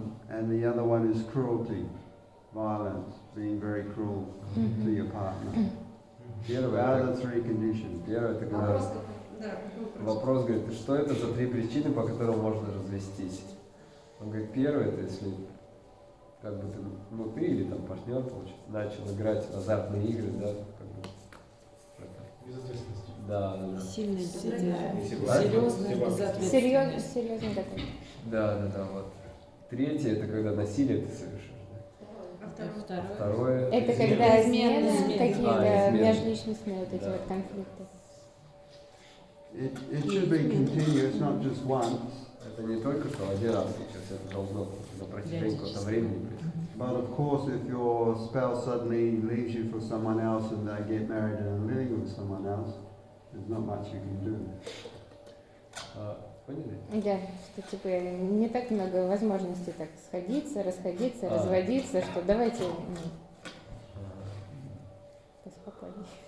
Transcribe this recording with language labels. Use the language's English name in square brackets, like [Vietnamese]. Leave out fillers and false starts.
[English] And the other one is cruelty, violence, being very cruel to your partner. [Russian] Первое, [English] The other 3 conditions. [Russian] Первое, это когда вопрос говорит, что это за 3 причины, по которым можно развестись? Он говорит, первое, это если как бы ты или там партнер, получается, начал играть в азартные игры, да, как бы. Безответственность. Да. Сильное безответственность. Серьезно, Безответственность. Серьезный такой. Да, вот. Третье, это когда насилие ты совершишь. Да? Второе. Это когда Измены. измены, какие-то измены. межличностные вот эти вот конфликты. [English] It should be continuous, not just once. [Russian] Это не только что один раз сейчас, это должно на протяжении какого-то времени быть. [English] But of course, if your spouse suddenly leaves you for someone else and they get married and are living with someone else, there's not much you can do. [Russian] Поняли? Да, что типа не так много возможностей так сходиться, расходиться, разводиться, что давайте поспокойнее.